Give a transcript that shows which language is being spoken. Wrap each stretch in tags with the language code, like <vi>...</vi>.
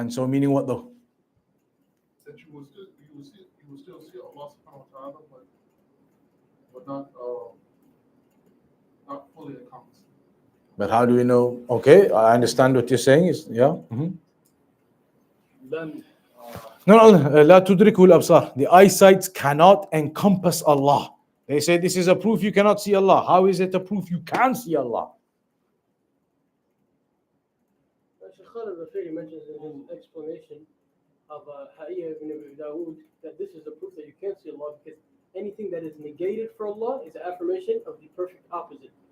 <en>And so meaning what though? That you will still see Allah subhanahu wa ta'ala, but not fully encompass. But how do we know? Okay, I understand what you're saying. Is yeah. Then</en> <ar>No, لا تدركه الأبصار.</ar> <en>The eyesight cannot encompass Allah. They say this is a proof you cannot see Allah. How is it a proof you can see Allah? Shaykh Khalid al-Fayri mentions in his explanation of Ha'iyya ibn Abi Dawood that this is the proof that you can't see Allah, because anything that is negated for Allah is an affirmation of the perfect opposite.</en>